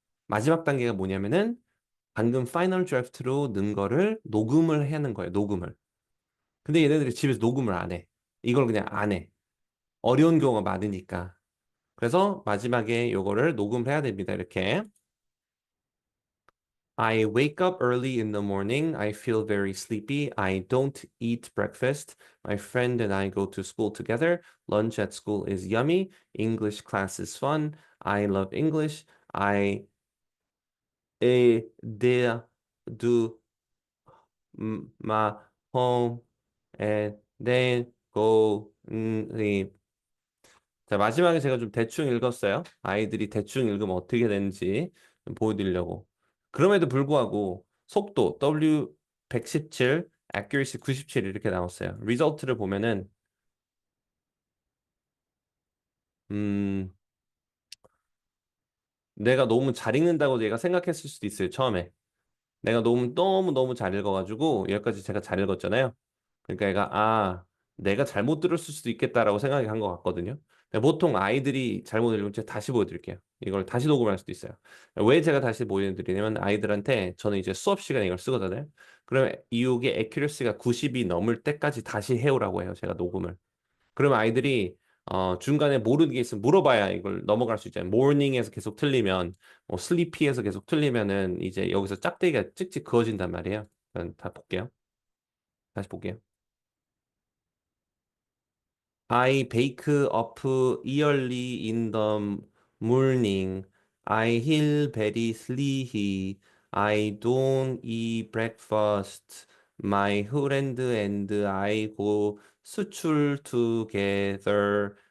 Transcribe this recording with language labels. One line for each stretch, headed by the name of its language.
Korean: 마지막 단계가 뭐냐면은 방금 파이널 드래프트로 넣은 거를 녹음을 하는 거예요. 녹음을. 근데 얘네들이 집에서 녹음을 안 해. 이걸 그냥 안 해. 어려운 경우가 많으니까. 그래서 마지막에 요거를 녹음해야 됩니다. 이렇게.
English: I wake up early in the morning. I feel very sleepy. I don't eat breakfast. My friend and I go to school together. Lunch at school is yummy. English class is fun. I love English. I dare do my home and then go sleep.
Korean: 자, 마지막에 제가 좀 대충 읽었어요. 아이들이 대충 읽으면 어떻게 되는지 좀 보여드리려고. 그럼에도 불구하고 속도 W 117, accuracy 97 이렇게 나왔어요. 리저트를 보면은 음, 내가 너무 잘 읽는다고 얘가 생각했을 수도 있어요. 처음에. 내가 너무 잘 읽어가지고 여기까지 제가 잘 읽었잖아요. 그러니까 얘가 내가 잘못 들었을 수도 있겠다라고 생각한 것 같거든요. 근데 보통 아이들이 잘못 읽으면 제가 다시 보여드릴게요. 이걸 다시 녹음할 수도 있어요. 왜 제가 다시 보여드리냐면 아이들한테 저는 이제 수업 시간에 이걸 쓰거든요. 그러면 이게 accuracy가 90이 넘을 때까지 다시 해오라고 해요. 제가 녹음을. 그러면 아이들이 중간에 모르는 게 있으면 물어봐야 이걸 넘어갈 수 있잖아요. morning에서 계속 틀리면, sleepy에서 계속 틀리면은 이제 여기서 짝대기가 찍찍 그어진단 말이에요. 다 볼게요. 다시 볼게요.
English: I bake up early in the morning. I feel very sleepy. I don't eat breakfast. My friend and I go 수출 together.